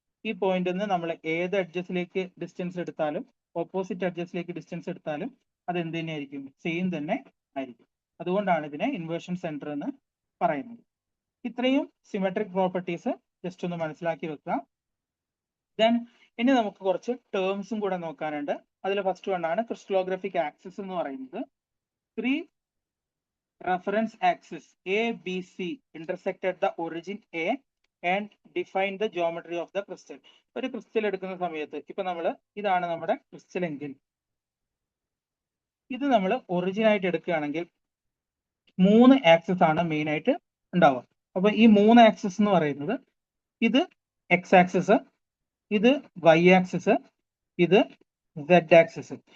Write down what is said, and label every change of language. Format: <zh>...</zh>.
<ml>ഈ പോയിന്റിൽ നിന്ന് നമ്മൾ ഏത് എഡ്ജസിലേക്ക് ഡിസ്റ്റൻസ് എടുത്താലും ഓപ്പോസിറ്റ് എഡ്ജസിലേക്ക് ഡിസ്റ്റൻസ് എടുത്താലും അത് എന്ത് തന്നെയായിരിക്കും, സെയിം തന്നെ ആയിരിക്കും. അതുകൊണ്ടാണ് ഇതിനെ ഇൻവേർഷൻ സെന്റർ എന്ന് പറയുന്നത്. ഇത്രയും സിമെട്രിക് പ്രോപ്പർട്ടീസ് ജസ്റ്റ് ഒന്ന് മനസ്സിലാക്കി വെക്കുക. ദെൻ ഇനി നമുക്ക് കുറച്ച് ടേംസും കൂടെ നോക്കാനുണ്ട്. അതിൽ ഫസ്റ്റ് വണ്ണാണ് ക്രിസ്റ്റലോഗ്രാഫിക് ആക്സിസ് എന്ന് പറയുന്നത്. 3</ml> <en>reference axis ABC intersected the origin A and define the geometry of the crystal.</en> <ml>ഒരു ക്രിസ്റ്റൽ എടുക്കുന്ന സമയത്ത് ഇപ്പൊ ഇതാണ് നമ്മുടെ ക്രിസ്റ്റൽ എങ്കിൽ ഇത് നമ്മൾ ഒറിജിൻ ആയിട്ട് എടുക്കുകയാണെങ്കിൽ 3 ആക്സിസ് ആണ് മെയിൻ ആയിട്ട് ഉണ്ടാവുക. അപ്പൊ ഈ 3 ആക്സിസ് എന്ന് പറയുന്നത് ഇത് എക്സ് ആക്സിസ്, ഇത് വൈ ആക്സിസ്, ഇത് സെഡ് ആക്സിസ്.</ml>